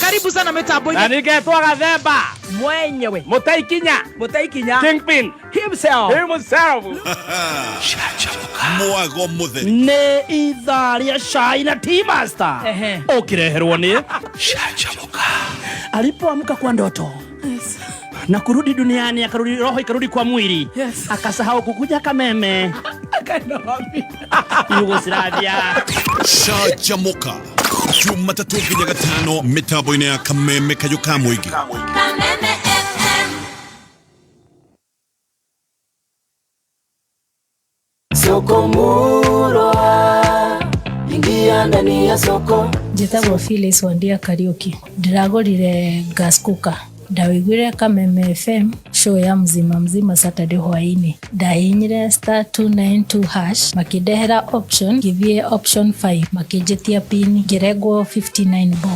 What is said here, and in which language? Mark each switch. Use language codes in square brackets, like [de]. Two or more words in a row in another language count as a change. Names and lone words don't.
[sw] Karibu sana [ki] mitambo-inĩ. Na ningetwa Gathemba mwenyewe Mutaikinya Kingpin himself. Mwago mũtheri nĩ ithaa rĩa cai na Tea Master ũkĩreherwo nĩ Canjamũka. [sw] Alipoamka kwa ndoto na kurudi duniani, akarudi roho ikarudi kwa mwili, akasahau kukuja Kameme, akaenda wapi? Yugoslavia. [ki] Canjamũka Jumatatu nginya Gatano mitambo-inĩ ya Kameme Kayũ ka Mũingĩ. Kameme FM. [sw] Soko Murwa, ingia ndani ya soko. [ki] Njĩtagwo Phyllis Wandia Kariuki. Ndĩragũrire [en] gas cooker. [ki] Ndawĩiguire Kameme FM show ya mzima Saturday hwainĩ. Ndahihinyire *292# makĩndehera option, ngĩthiĩ option 5 makĩnjĩtia pin, ngĩrengwo 59 bob.